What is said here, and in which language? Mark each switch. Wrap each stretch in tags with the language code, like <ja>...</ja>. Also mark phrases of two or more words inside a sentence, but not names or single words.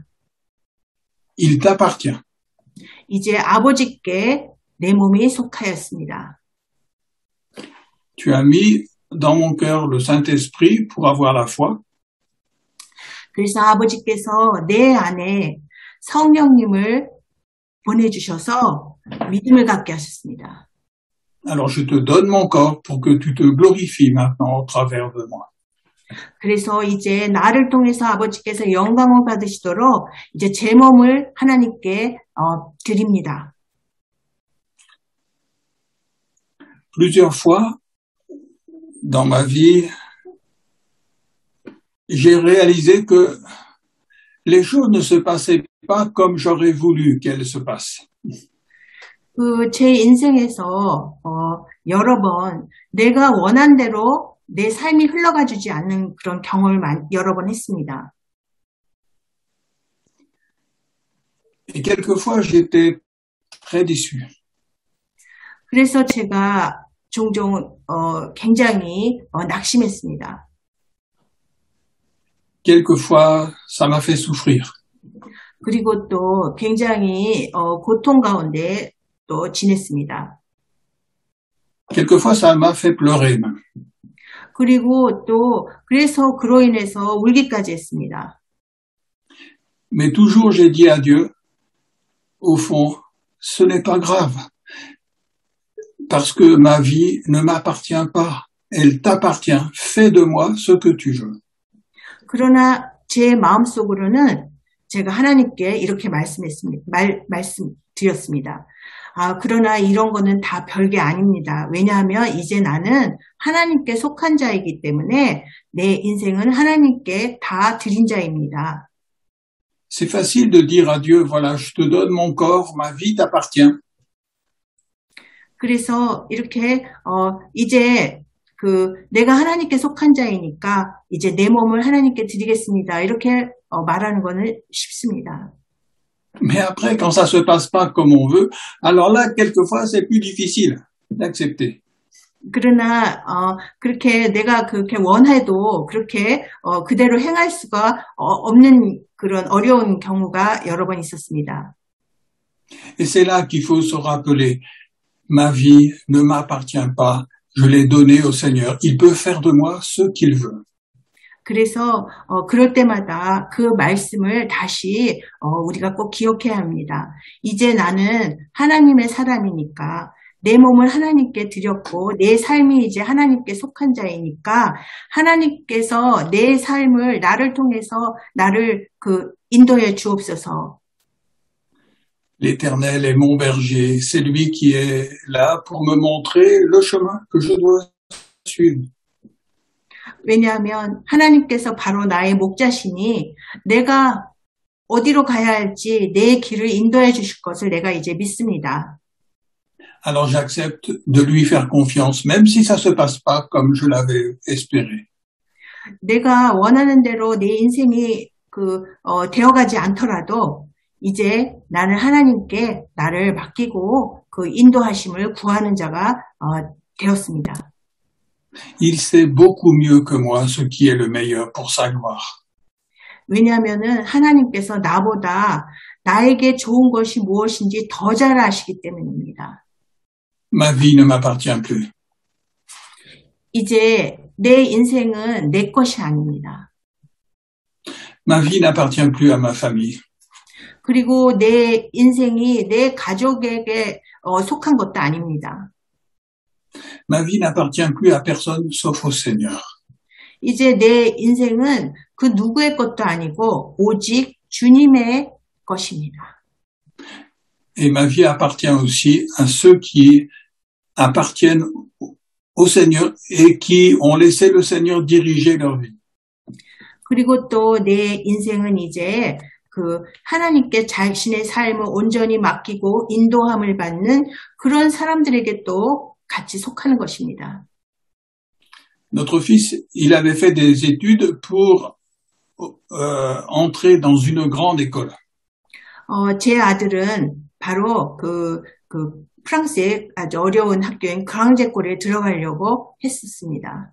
<fr>Il t'appartient.</fr> <ko>이제 아버지께 내 몸이 속하였습니다.</ko> <fr>Tu as mis dans mon cœur le Saint-Esprit pour avoir la foi.</fr> <ko>그래서 아버지께서 내 안에 성령님을 보내주셔서 믿음을 갖게 하셨습니다.</ko> <fr>Alors je te donne mon corps pour que tu te glorifies maintenant au travers de moi.</fr> <ko>그래서 이제 나를 통해서 아버지께서 영광을 받으시도록 이제 제 몸을 하나님께 드립니다.</ko> <fr>Plusieurs fois dans ma vie, j'ai réalisé que les choses ne se passaient pas comme j'aurais voulu qu'elles se passent.</fr> <ko>제 인생에서 여러 번 내가 원한 대로 내 삶이 흘러가주지 않는 그런 경험을 여러 번 했습니다.</ko> <fr>Et quelquefois, j'étais très déçu.</fr> <ko>그래서 제가 종종 굉장히 낙심했습니다.</ko> <fr>Quelquefois, ça m'a fait souffrir.</fr> <ko>그리고 또 굉장히 고통 가운데 또 지냈습니다.</ko> <fr>Quelquefois, ça m'a fait pleurer même.</fr> <ko>그리고 또 그래서 그로 인해서 울기까지 했습니다.</ko> <fr>Mais toujours, j'ai dit à Dieu, au fond, ce n'est pas grave, parce que ma vie ne m'appartient pas, elle t'appartient, fais de moi ce que tu veux.</fr> <ko>그러나 제 마음속으로는 제가 하나님께 이렇게 말씀드렸습니다. 그러나 이런 거는 다 별게 아닙니다. 왜냐하면 이제 나는 하나님께 속한 자이기 때문에 내 인생은 하나님께 다 드린 자입니다.</ko> <fr>C'est facile de dire à Dieu, voilà, je te donne mon corps, ma vie t'appartient.</fr> <ko>그래서 이렇게 이제 내가 하나님께 속한 자이니까 이제 내 몸을 하나님께 드리겠습니다. 이렇게 말하는 거는 쉽습니다.</ko> <fr>Mais après, quand ça se passe pas comme on veut, alors là, quelquefois, c'est plus difficile d'accepter.</fr> <ko>그러나 그렇게 내가 그렇게 원해도 그렇게 그대로 행할 수가 없는 그런 어려운 경우가 여러 번 있었습니다.</ko> <fr>Et c'est là qu'il faut se rappeler, ma vie ne m'appartient pas, je l'ai donnée au Seigneur. Il peut faire de moi ce qu'il veut.</fr> <ko>그래서 그럴 때마다 그 말씀을 다시 우리가 꼭 기억해야 합니다. 이제 나는 하나님의 사람이니까 내 몸을 하나님께 드렸고 내 삶이 이제 하나님께 속한 자이니까 하나님께서 내 삶을 나를 통해서 나를 인도해 주옵소서.</ko> <fr>L'Éternel est mon berger, c'est lui qui est là pour me montrer le chemin que je dois suivre.</fr> <ko>왜냐하면 하나님께서 바로 나의 목자시니 내가 어디로 가야 할지 내 길을 인도해 주실 것을 내가 이제 믿습니다.</ko> <fr>Alors j'accepte de lui faire confiance, même si ça se passe pas comme je l'avais espéré.</fr> <ko>내가 원하는 대로 내 인생이 되어가지 않더라도 이제 나는 하나님께 나를 맡기고 그 인도하심을 구하는 자가 되었습니다.</ko> <fr>Il sait beaucoup mieux que moi ce qui est le meilleur pour sa gloire.</fr> <ko>왜냐하면은 하나님께서 나보다 나에게 좋은 것이 무엇인지 더 잘 아시기 때문입니다.</ko> <fr>Ma vie ne m'appartient plus.</fr> <ko>이제 내 인생은 내 것이 아닙니다.</ko> <fr>Ma vie n'appartient plus à ma famille.</fr> <ko>그리고 내 인생이 내 가족에게 속한 것도 아닙니다.</ko> <fr>Ma vie n'appartient plus à personne sauf au Seigneur.</fr> <ko>이제 내 인생은 그 누구의 것도 아니고 오직 주님의 것입니다.</ko> <fr>Et ma vie appartient aussi à ceux qui appartiennent au Seigneur et qui ont laissé le Seigneur diriger leur vie.</fr> <ko>그리고 또 내 인생은 이제 그 하나님께 자신의 삶을 온전히 맡기고 인도함을 받는 그런 사람들에게 또 같이 속하는 것입니다.</ko> <fr>Notre fils, il avait fait des études pour entrer dans une grande école.</fr> <ko>제 아들은 바로 프랑스의 아주 어려운 학교인 그랑제골에 들어가려고 했었습니다.</ko>